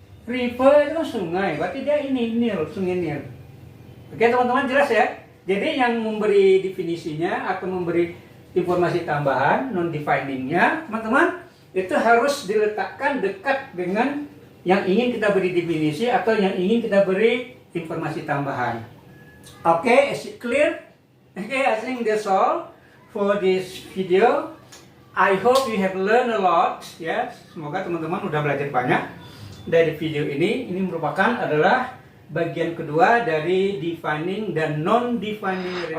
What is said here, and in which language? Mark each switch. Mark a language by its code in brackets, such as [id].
[id] River itu kan sungai, berarti dia ini Nil, sungai Nil. Oke teman-teman, jelas ya? Jadi yang memberi definisinya atau memberi informasi tambahan, non-definingnya, teman-teman, itu harus diletakkan dekat dengan yang ingin kita beri definisi atau yang ingin kita beri informasi tambahan. [en] Oke, is it clear? Oke, I think that's all for this video. I hope you have learned a lot. [id] Ya, semoga teman-teman udah belajar banyak dari video ini. Ini merupakan adalah bagian kedua dari defining dan non-defining.